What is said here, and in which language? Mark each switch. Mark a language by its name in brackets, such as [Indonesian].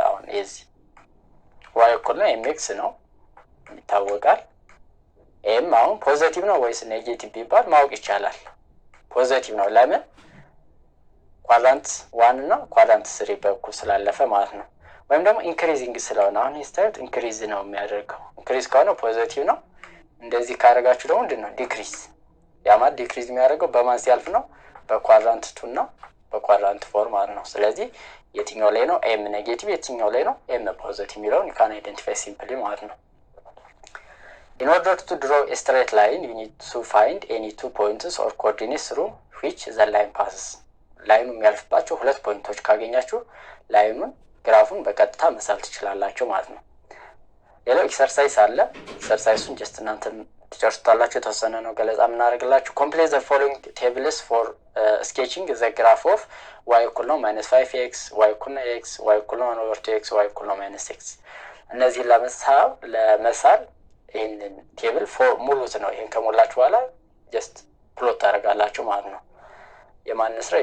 [Amharic] አሁን እዚህ y እኩል ነው mx ነው ይታወቃል። m አሁን ፖዚቲቭ ነው ወይስ ኔጌቲቭ ቢባል ማወቅ ይቻላል። ፖዚቲቭ ነው። ለምን? ኳድራንት 1 እና ኳድራንት 3 በኩል ስላለፈ ማለት ነው። ወይም ደግሞ ኢንክሪዚንግ ስለሆነ አሁን ስታዩት ኢንክሪዝ ነው የሚያደርገው። ኢንክሪዝ ከሆነ ፖዚቲቭ ነው። እንደዚህ ካደረጋችሁ ደግሞ ምንድነው? ዲክሪዝ። ያ ማለት ዲክሪዝ የሚያደርገው በማን ሲያልፍ ነው? በኳድራንት 2 እና በኳድራንት 4 ማለት ነው። ስለዚህ የትኛው ላይ ነው ኤም ኔጌቲቭ የትኛው ላይ ነው ኤም ፖዚቲቭ የሚለውን [English] you can identify simply [Amharic] ማለት ነው። [English] In order to draw a straight line you need to find any two points or coordinates through which the line passes. [Amharic] ላይኑ የሚያልፍባቸው ሁለት ፖይንቶች ካገኛችሁ ላይኑን ግራፉን በቀጥታ መሳል ትችላላችሁ ማለት ነው። ሌላው ኤክሰርሳይዝ አለ። ኤክሰርሳይዙን ጀስት እናንተ ትጨርሱታላችሁ። የተወሰነ ነው ገለጻ የምናደርግላችሁ። [English] complete the following tables for sketching the graph of y equal [Amharic] ነው -5x, y equal ነው x, y equal ነው 1/2x, y equal ነው -6። እነዚህ ለመሳል ይሄንን ቴብል ሙሉት ነው። ይሄን ከሞላችሁ በኋላ ጀስት ፕሎት ታደርጋላችሁ ማለት ነው። የማን ስራ?